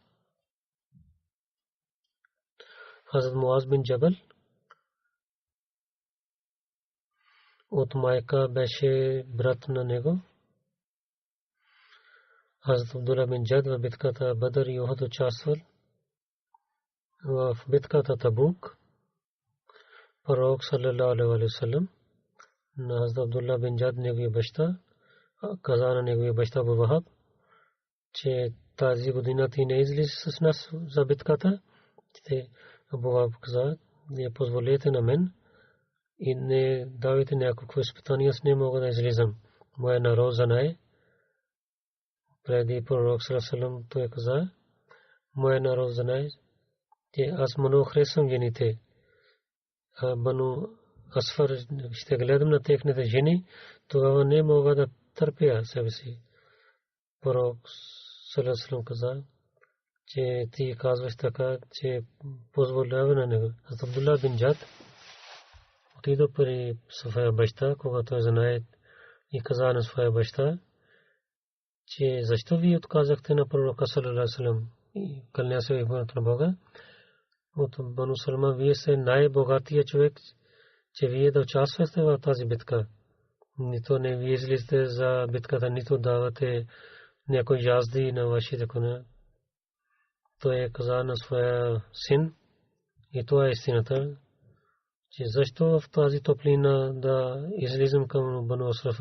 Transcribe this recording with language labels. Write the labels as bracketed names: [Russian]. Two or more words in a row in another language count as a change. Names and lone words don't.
[Bulgarian] Хазрат Муаз бин Джабал от майка беше брат на него. Хазрат Абдулла бин Джад в битката Бадр и Ухуд участвал. В битката Табук пророк [Arabic] صلى الله عليه وسلم [Bulgarian] на Хазрат Абдулла бин Джад неговия баща каза на неговия баща Абу Вахаб, че тази година ти не излизаш с нас за битката. Абу Вахаб каза, не позволете на мен и не давайте някакво изпитание, аз не мога да излизам. Моя народ знае. Преди пророк [Arabic] صلى الله عليه وسلم [Bulgarian] той каза, моя народ знае, че аз много харесвам жените. Бану Асфар ще гледам на техните жени, тогава не мога да търпя себе си. Пророк [Arabic] صلى الله عليه وسلم [Bulgarian] каза, че ти казваш така, че позволява на него. Хазрат Абдулла бин Джад отида при своя баща, когато той знае, и каза на своя баща, че защо ви отказахте на пророка [Arabic] صلى الله عليه وسلم [Bulgarian] и кълня се името на Бога. От Бану Салма вие сте най-богатия човек, че вие да участвате в тази битка. Нито не вие излизате за битката, нито давате някой язди на вашите коня. Той каза на своя син, и това е истината, че защо в тази топлина да излизам към Бану Асфар.